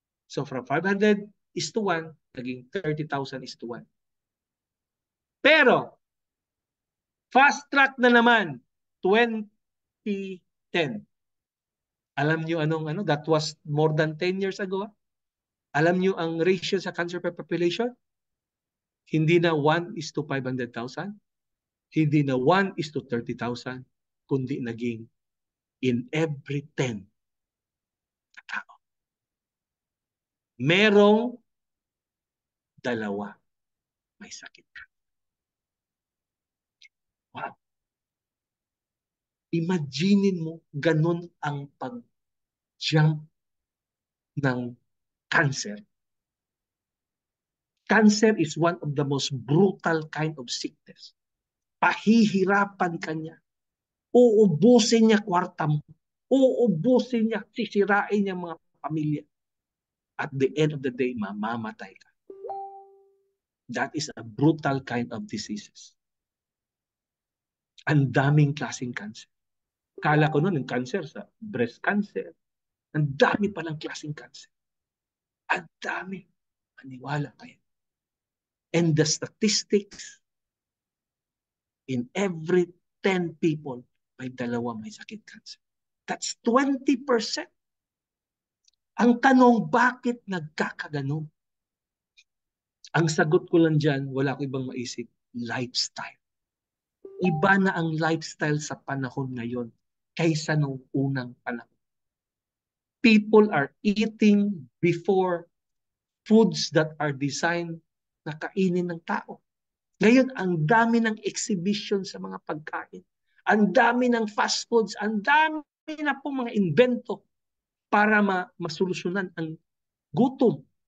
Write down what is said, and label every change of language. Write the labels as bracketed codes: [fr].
[tl] So from 500 is to 1, naging 30,000 is to 1. Pero, fast track na naman, 2010. Alam niyo anong ano? [en] That was more than 10 years ago. [tl] Alam niyo ang ratio sa cancer per population? Hindi na 1 is to 500,000. Hindi na 1 is to 30,000. Kundi naging in every 10 tao. Merong dalawa may sakit. Wow. Imaginin mo, ganun ang pag-jump ng cancer. [en] Cancer is one of the most brutal kind of sickness. [tl] Pahihirapan ka niya. Uubusin niya kwarta mo. Uubusin niya, sisirain niya mga pamilya. [en] At the end of the day, [tl] mamamatay ka. [en] That is a brutal kind of diseases. [tl] Ang daming klaseng cancer. Kala ko noon yung cancer sa breast cancer. Ang dami palang klaseng cancer. Ang dami. Maniwala kayo. [en] And the statistics, in every 10 people, [tl] may dalawa may sakit cancer. [en] That's 20%. [tl] Ang tanong, bakit nagkakaganon? Ang sagot ko lang dyan, wala ko ibang maisip, lifestyle. Iba na ang lifestyle sa panahon ngayon kaysa nung unang panahon. [en] People are eating before foods that are designed [tl] na kainin ng tao. Ngayon, ang dami ng exhibition sa mga pagkain. Ang dami ng fast foods. Ang dami na po mga invento para masolusyonan ang gutom.